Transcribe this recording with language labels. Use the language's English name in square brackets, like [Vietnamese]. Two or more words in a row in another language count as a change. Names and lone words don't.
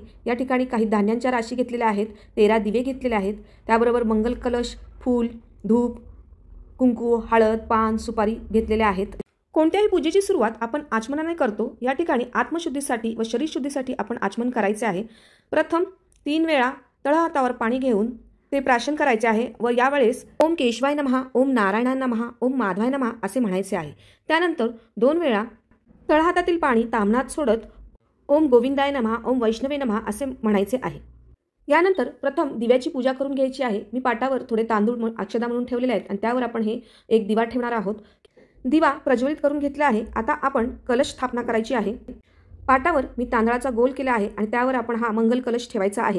[Marathi] या ठिकाणी काही धान्यांच्या राशी घेतलेल्या आहेत, 13 दिवे घेतलेले आहेत, त्याबरोबर मंगल कलश, फूल, धूप, कुंकू, हळद, पान, सुपारी घेतलेले आहेत। कोणत्याही पूजेची सुरुवात आपण आचमनाने करतो। या ठिकाणी आत्मशुद्धीसाठी व शरीरशुद्धीसाठी आपण आचमन करायचे आहे। प्रथम 3 वेळा तळहातावर पाणी घेऊन ते प्राशन करायचे आहे व यावेळेस [Sanskrit] ओम केशवाय नमः, ओम नारायणाय नमः, ओम माधवाय नमः [Marathi] असे म्हणायचे आहे। त्यानंतर 2 वेळा तळहातातील पाणी ताम्हणात सोडत [Sanskrit] ओम गोविंदाय नमः, ओम वैष्णवे नमः [Marathi] असे म्हणायचे आहे। यानंतर प्रथम दिव्याची पूजा करून घ्यायची आहे। मी पाटावर थोडे तांदूळ अक्षदा म्हणून ठेवलेले आहेत आणि त्यावर आपण हे एक दिवा ठेवणार आहोत। दिवा प्रज्वलित करून घेतला आहे। आता आपण कलश स्थापना करायची आहे। पाटावर मी तांदळाचा गोल केला आहे आणि त्यावर आपण हा मंगल कलश ठेवायचा आहे।